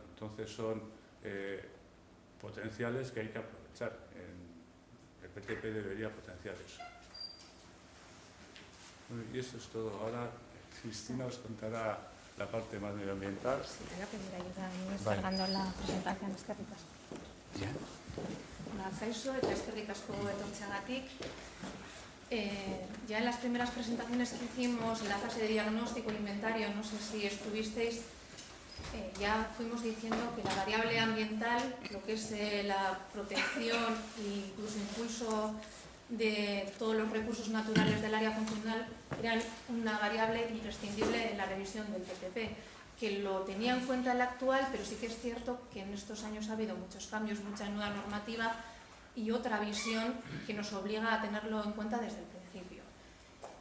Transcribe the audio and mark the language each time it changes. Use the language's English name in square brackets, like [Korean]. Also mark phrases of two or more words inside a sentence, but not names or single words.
[Spanish] Entonces son potenciales que hay que aprovechar. El PTP debería potenciar eso. Y eso es todo. Ahora Cristina os contará la parte más medioambiental. Sí, te voy a pedir ayuda descargando la presentación. [Basque] Eskerrik asko. [Spanish] Ya. [Basque] Kaixo eta eskerrik asko etortzeagatik. [Spanish] Ya en las primeras presentaciones que hicimos en la fase de diagnóstico e inventario, no sé si estuvisteis, ya fuimos diciendo que la variable ambiental, lo que es la protección e incluso impulso de todos los recursos naturales del área funcional, eran una variable imprescindible en la revisión del PTP, que lo tenía en cuenta el actual, pero sí que es cierto que en estos años ha habido muchos cambios, mucha nueva normativa y otra visión que nos obliga a tenerlo en cuenta desde el principio.